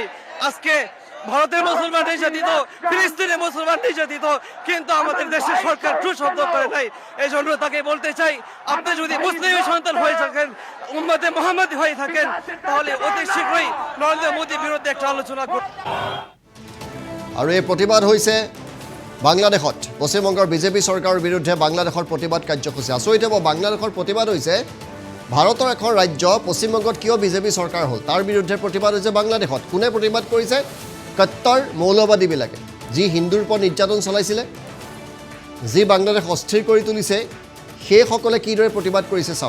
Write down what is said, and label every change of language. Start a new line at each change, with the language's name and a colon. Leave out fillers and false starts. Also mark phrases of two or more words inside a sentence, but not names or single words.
Bangla: আজকে ভারতের মুসলমান নির্যাতিত, ফিলিস্তিনে মুসলমান নির্যাতিত, কিন্তু আমাদের দেশের সরকার টু শব্দ করে নাই। এই জন্য তাকে বলতে চাই, আপনি যদি মুসলিমের সন্তান হয়ে থাকেন, উম্মতে মুহাম্মদ হয়ে থাকেন, তাহলে অতি শীঘ্রই নরেন্দ্র মোদীর বিরুদ্ধে একটা আলোচনা করুন।
Assamese: আৰু এই প্ৰতিবাদ হৈছে বাংলাদেশত পশ্চিমবংগৰ বিজেপি চৰকাৰৰ বিৰুদ্ধে বাংলাদেশৰ প্ৰতিবাদ কাৰ্যসূচী। আচৰিত হ'ব, বাংলাদেশৰ প্ৰতিবাদ হৈছে ভাৰতৰ এখন ৰাজ্য, পশ্চিমবংগত কিয় বিজেপি চৰকাৰ হ'ল তাৰ বিৰুদ্ধে প্ৰতিবাদ হৈছে বাংলাদেশত। কোনে প্ৰতিবাদ কৰিছে? কট্টৰ মৌলবাদীবিলাকে, যি হিন্দুৰ ওপৰত নিৰ্যাতন চলাইছিলে, যি বাংলাদেশ অস্থিৰ কৰি তুলিছে সেইসকলে কিদৰে প্ৰতিবাদ কৰিছে চাওক।